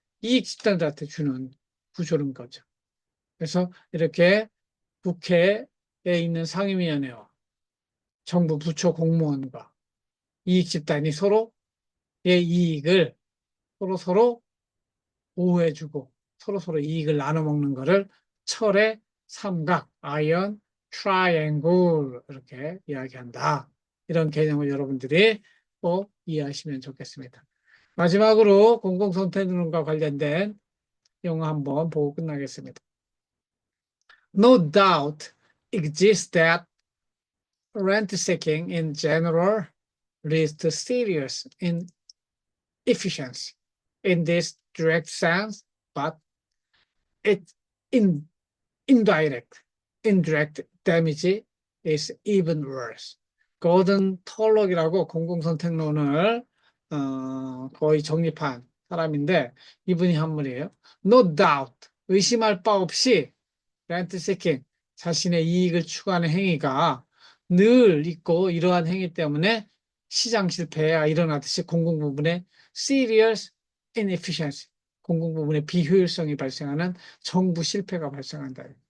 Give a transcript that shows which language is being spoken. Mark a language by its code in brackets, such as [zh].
[ko] 이익 집단들한테 주는 구조는 거죠. 그래서 이렇게 국회에 있는 상임위원회와 정부 부처 공무원과 이익 집단이 서로의 이익을 서로 보호해주고 서로 이익을 나눠 먹는 거를 철의 삼각, 아이언 트라이앵글 이렇게 이야기한다. 이런 개념을 여러분들이 꼭 이해하시면 좋겠습니다. 마지막으로 공공선택론과 관련된 용어 한번 보고 끝나겠습니다. [en] No doubt exists that rent seeking in general leads to serious inefficiency in this direct sense, but its indirect damage is even worse. [ko] 고든 털록이라고 공공선택론을 거의 정립한 사람인데 이분이 한 말이에요. [en] No doubt, [ko] 의심할 바 없이 rent seeking, 자신의 이익을 추구하는 행위가 늘 있고 이러한 행위 때문에 시장 실패가 일어나듯이 공공부문의 [en] serious inefficiency, [ko] 공공부문의 비효율성이 발생하는 정부 실패가 발생한다.